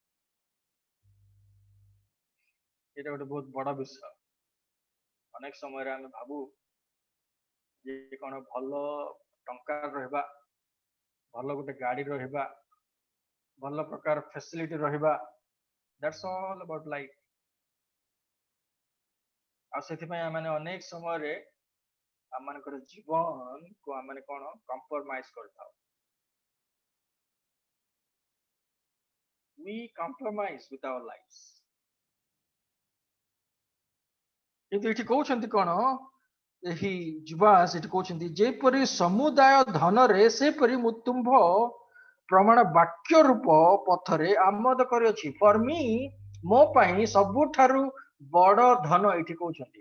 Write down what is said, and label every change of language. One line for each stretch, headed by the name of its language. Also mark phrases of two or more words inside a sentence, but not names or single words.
Odia: ଏଇଟା ଗୋଟେ ବହୁତ ବଡ ବିଷୟ। ଅନେକ ସମୟରେ ଆମେ ଭାବୁ ଯେ କଣ ଭଲ ଟଙ୍କା ରହିବା, ଭଲ ଗୋଟେ ଗାଡି ରହିବା, ଭଲ ପ୍ରକାର ଫ୍ୟାସିଲିଟି ରହିବା,
English: that's all about life।
Odia: ଆଉ ସେଥିପାଇଁ ଆମେ ଅନେକ ସମୟରେ ଆମମାନଙ୍କର ଜୀବନକୁ ଆମେ କଣ କମ୍ପ୍ରମାଇଜ କରିଥାଉ।
English: we compromise with our lives।
Odia: କିନ୍ତୁ ଏଠି କହୁଛନ୍ତି କଣ, ଏହି ଯୁବା ସେଠି କହୁଛନ୍ତି ଯେପରି ସମୁଦାୟ ଧନରେ ସେପରି ମୁଁ ତୁମ୍ଭ ପ୍ରମାଣ ବାକ୍ୟ ରୂପ ପଥରେ ଆମୋଦ କରିଅଛି।
English: for me
Odia: ମୋ ପାଇଁ ସବୁଠାରୁ ବଡ ଧନ ଏଠି କହୁଛନ୍ତି।